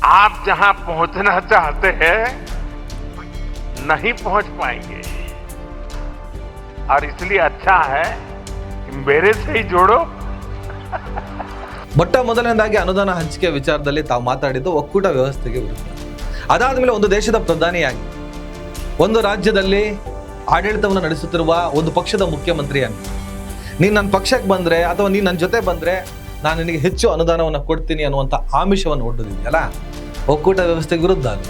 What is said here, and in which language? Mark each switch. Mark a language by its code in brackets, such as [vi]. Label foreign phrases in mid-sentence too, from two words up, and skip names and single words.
[hi] आप जहां पहुंचना चाहते हैं नहीं पहुंच पाएंगे और इसलिए अच्छा है कि मेरे से ही जोड़ो. [kn] ಮೊಟ್ಟ ಮೊದಲನೇದಾಗಿ ಅನುದಾನ ಹಂಚಿಕೆ ವಿಚಾರದಲ್ಲಿ ತಾವು ಮಾತಾಡಿದ್ದು ಒಕ್ಕೂಟ ವ್ಯವಸ್ಥೆಗೆ ವಿರುದ್ಧ. ಅದಾದ್ಮೇಲೆ ಒಂದು ದೇಶದ ಪ್ರಧಾನಿಯಾಗಿ ಒಂದು ರಾಜ್ಯದಲ್ಲಿ ಆಡಳಿತವನ್ನು ನಡೆಸುತ್ತಿರುವ ಒಂದು ಪಕ್ಷದ ಮುಖ್ಯಮಂತ್ರಿಯಾಗಿ ನೀನು ನನ್ನ ಪಕ್ಷಕ್ಕೆ ಬಂದ್ರೆ ಅಥವಾ ನೀನು ನನ್ನ ಜೊತೆ ಬಂದ್ರೆ ನಾನು ನಿನಗೆ ಹೆಚ್ಚು ಅನುದಾನವನ್ನು ಕೊಡ್ತೀನಿ ಅನ್ನುವಂಥ ಆಮಿಷವನ್ನು ಒಡ್ಡಿದೆಯಲ್ಲ, ಒಕ್ಕೂಟ ವ್ಯವಸ್ಥೆಗೆ ವಿರುದ್ಧ ಅಲ್ವಾ?